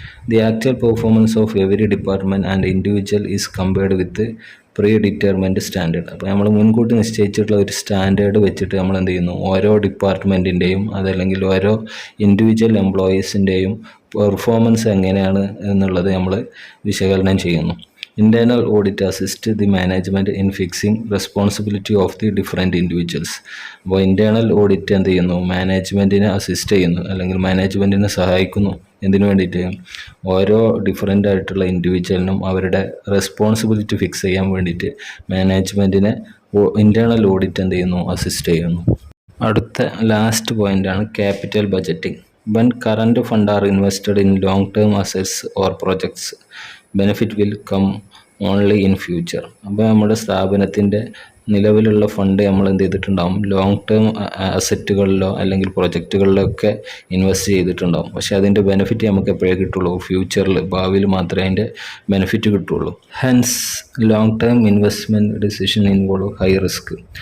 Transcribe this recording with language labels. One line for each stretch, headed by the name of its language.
English: The actual performance of every department and individual is compared with predetermined standard.
Malayalam: അപ്പോൾ നമ്മൾ മുൻകൂട്ടി നിശ്ചയിച്ചിട്ടുള്ള ഒരു സ്റ്റാൻഡേർഡ് വെച്ചിട്ട് നമ്മൾ എന്ത് ചെയ്യുന്നു, ഓരോ ഡിപ്പാർട്ട്മെൻറ്റിൻ്റെയും അതല്ലെങ്കിൽ ഓരോ ഇൻഡിവിജ്വൽ എംപ്ലോയീസിൻ്റെയും പെർഫോമൻസ് എങ്ങനെയാണ് എന്നുള്ളത് നമ്മൾ വിശകലനം ചെയ്യുന്നു.
English: Internal audit assist the management in fixing responsibility of the different individuals.
Malayalam: അപ്പോൾ ഇൻറ്റേർണൽ ഓഡിറ്റ് എന്ത് ചെയ്യുന്നു, മാനേജ്മെൻറ്റിനെ അസിസ്റ്റ് ചെയ്യുന്നു അല്ലെങ്കിൽ മാനേജ്മെൻറ്റിനെ സഹായിക്കുന്നു. എന്തിനു വേണ്ടിയിട്ട്, ഓരോ ഡിഫറൻ്റ് ആയിട്ടുള്ള ഇൻഡിവിജ്വലിനും അവരുടെ റെസ്പോൺസിബിലിറ്റി ഫിക്സ് ചെയ്യാൻ വേണ്ടിയിട്ട് മാനേജ്മെൻറ്റിനെ ഇൻറ്റേർണൽ ഓഡിറ്റ് എന്ത് ചെയ്യുന്നു, അസിസ്റ്റ് ചെയ്യുന്നു. അടുത്ത ലാസ്റ്റ് പോയിൻ്റാണ് capital budgeting.
English: When current fund are invested in long-term assets or projects, benefit will come only in future.
Malayalam: അപ്പോൾ നമ്മുടെ സ്ഥാപനത്തിൻ്റെ നിലവിലുള്ള ഫണ്ട് നമ്മൾ എന്ത് ചെയ്തിട്ടുണ്ടാകും, ലോങ് ടേം അസറ്റുകളിലോ അല്ലെങ്കിൽ പ്രൊജക്റ്റുകളിലോ ഒക്കെ ഇൻവെസ്റ്റ് ചെയ്തിട്ടുണ്ടാകും. പക്ഷേ അതിൻ്റെ ബെനിഫിറ്റ് നമുക്ക് എപ്പോഴേ കിട്ടുള്ളൂ, ഫ്യൂച്ചറിൽ, ഭാവിയിൽ മാത്രമേ അതിൻ്റെ ബെനിഫിറ്റ് കിട്ടുള്ളൂ.
English: Hence long term investment decision involve high risk.